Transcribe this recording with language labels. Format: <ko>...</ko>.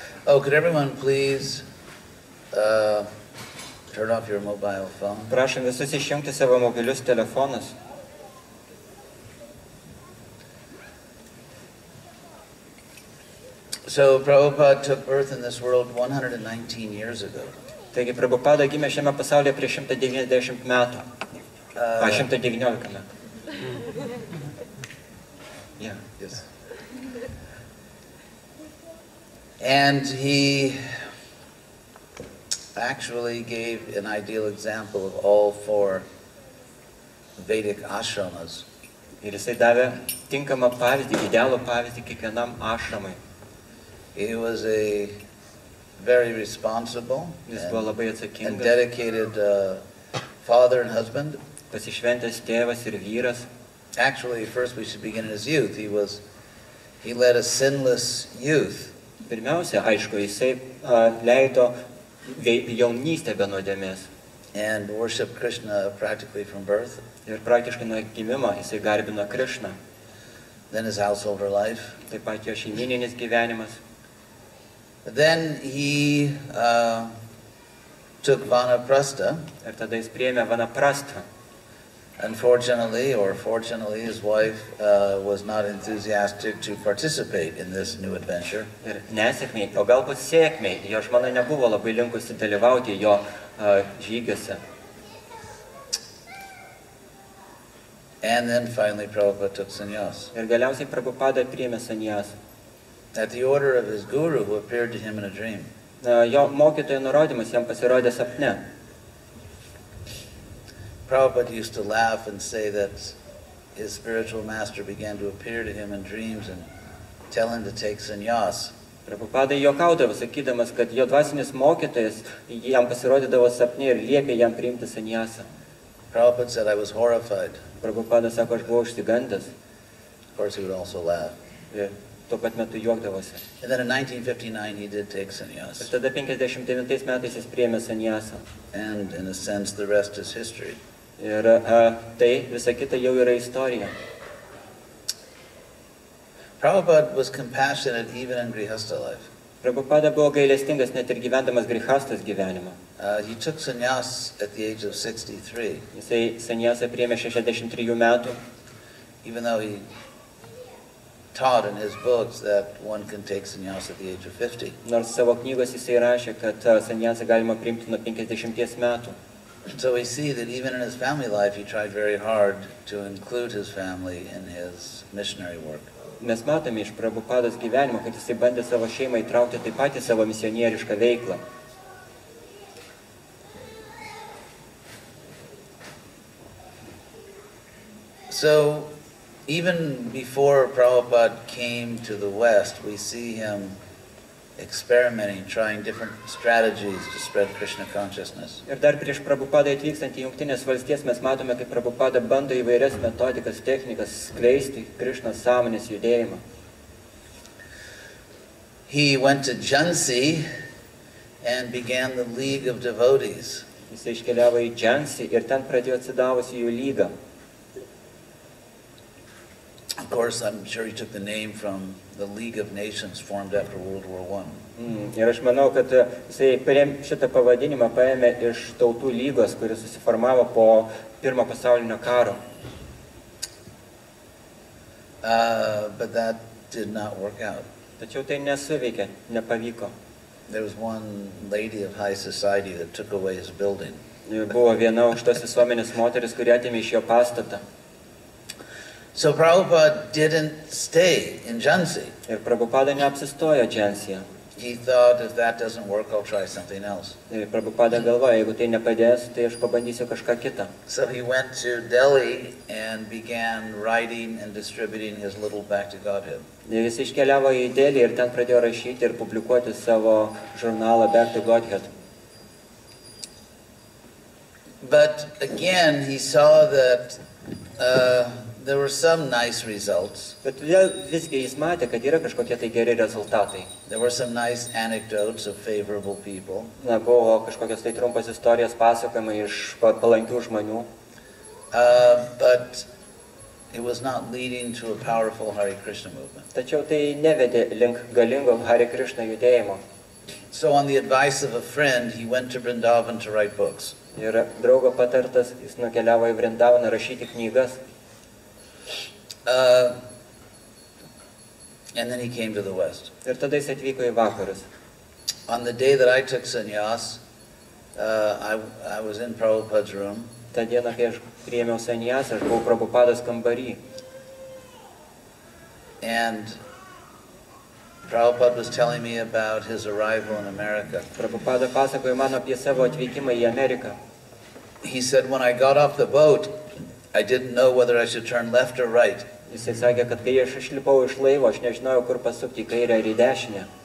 <en>Oh, could everyone please turn off your mobile phone?</en> <lt>Prašom visus išjungti savo mobilius telefonus.</lt> <en>So Prabhupada took birth in this world 119 years ago.</en> <lt>Taigi Prabhupada gimė šiame pasaulyje prieš 190 metų. 119 metų.</lt> <en>Yeah. Yes. And he actually gave an ideal example of all 4 Vedic ashramas.</en> <lt>Ir jisai davė tinkamą pavyzdį, idealų pavyzdį kiekvienam ašramui.</lt> <en>He was a very responsible</en> <lt>Jis buvo labai</lt> <en>and</en> <lt>atsakingas,</lt> <en>dedicated father and husband.</en> <lt>pasišventęs tėvas ir vyras.</lt> <en>Actually, first we should begin in his youth. He led a sinless youth.</en> <lt>Pirmiausia, aišku, jisai leido jaunystę be nuodėmės.</lt> <en>And worshiped Krishna practically from birth.</en> <lt>Ir praktiškai nuo gimimo jisai garbino Krišną.</lt> <en>Then his householder life.</en> <lt>Taip pat jo šeimyninis gyvenimas.</lt> <en>Then he took vanaprastha.</en> <lt>Ir tada jis priėmė vanaprastą.</lt> <en>Unfortunately, or fortunately, his wife was not enthusiastic to participate in this new adventure.</en> <lt>Ir nesėkmiai, o galbūt sėkmiai, jo žmona nebuvo labai linkusi dalyvauti jo žygiuose.</lt> <en>And then finally Prabhupada took sannyas.</en> <lt>Ir galiausiai Prabhupada priėmė sannyasą.</lt> <en>At the order of his guru, who appeared to him in a dream.</en> <lt>Jo mokytojo nurodymas jam pasirodė sapne.</lt> <en>Prabhupada used to laugh and say that his spiritual master began to appear to him in dreams and tell him to take sannyas.</en> <lt>Prabhupada juokaudavo, sakydamas, kad jo dvasinis mokytojas jam pasirodydavo sapne ir liepė jam priimti sannyasą.</lt> <en>Prabhupada said, I was horrified.</en> <lt>Prabhupada sako, aš buvau išsigandęs.</lt> <en>Of course, he would also laugh.</en> <lt>Ir tuo pat metu juokdavosi.</lt> <en>And then in 1959, he did take sannyas.</en> <lt>Ir tada 59 metais jis priėmė sannyasą.</lt> <en>And in a sense, the rest is history.</en> <lt>Ir tai visa kita jau yra istorija.</lt> <en>Prabhupada was compassionate even in grihastha life.</en> <lt>Prabhupada buvo gailestingas net ir gyvendamas grihastos gyvenimą.</lt> <en>He took sannyas at the age of 63.</en> <lt>Jisai sannyasą priėmė 63 metų.</lt> <en>Even though he taught in his books that one can take sannyas at the age of 50.</en> <lt>Nors savo knygos jisai rašė, kad sannyasą galima priimti nuo 50 metų.</lt> <en>So we see that even in his family life, he tried very hard to include his family in his missionary work.</en> <lt>Mes matome iš Prabhupados gyvenimo, kad jisai bandė savo šeimą įtraukti taip pat į savo misionierišką veiklą.</lt> <en>So even before Prabhupada came to the West, we see him experimenting, trying different strategies to spread Krishna consciousness.</en> <lt>Ir dar prieš Prabhupadą atvykstant į Jungtinės valstijas mes matome, kaip Prabhupada bando įvairias metodikas, technikas skleisti Krišnos sąmonės judėjimą.</lt> <en>He went to Jhansi and began the League of Devotees.</en> <lt>Jis iškeliavo į Džansį ir ten pradėjo atsidavusi jų lygą.</lt> <en>Of course, I'm sure he took the name from the League of Nations formed after World War I.</en> <lt>Ir aš manau, kad jisai šitą pavadinimą paėmė iš tautų lygos, kuris susiformavo po Pirmo pasaulinio karo.</lt> <en>but that did not work out.</en> <lt>Tačiau tai nesuveikė, nepavyko.</lt> <en>There was one lady of high society that took away his building.</en> <lt>Buvo viena aukštos visuomenės moteris, kuri atėmė iš jo pastatą.</lt> <en>So Prabhupada didn't stay in Jhansi.</en> <lt>Ir Prabhupada neapsistojo Džansyje.</lt> <en>He thought, if that doesn't work, I'll try something else.</en> <lt>Ir Prabhupada galvoja, jeigu tai nepadės, tai aš pabandysiu kažką kitą.</lt> <en>So he went to Delhi and began writing and distributing his little Back to Godhead.</en> <lt>Ir jis iškeliavo į Delį ir ten pradėjo rašyti ir publikuoti savo žurnalą Back to Godhead.</lt> <en>But again, he saw that there were some nice results.</en> <lt>Bet visgi jis matė, kad yra kažkokie tai geri rezultatai.</lt> <en>There were some nice anecdotes of favorable people.</en> <lt>Na, buvo kažkokios tai trumpas istorijos pasakojimai iš palankių žmonių.</lt> <en>But it was not leading to a powerful Hare Krishna movement.</en> <lt>Tačiau tai nevedė link galingo Hare Krishna judėjimo.</lt> <en>So on the advice of a friend, he went to Vrindavan to write books.</en> <lt>Ir draugo patartas, jis nukeliavo į Vrindavaną rašyti knygas.</lt> <en>And then he came to the West.</en> <lt>Ir tada jis atvyko į vakarus.</lt> <en>On the day that I took sannyas, I was in Prabhupada's room.</en> <lt>Ta diena, kai aš priėmiau sannyasą, aš buvau Prabhupados kambarį.</lt> <en>And Prabhupada was telling me about his arrival in America.</en> <lt>Prabhupada pasakojo man apie savo atvykimą į Ameriką.</lt> <en>He said, when I got off the boat, I didn't know whether I should turn left or right.</en> <lt>Jisai sakė, kad kai aš išlipau iš laivo, aš nežinojau, kur pasukti, į kairę ar į dešinę.</lt>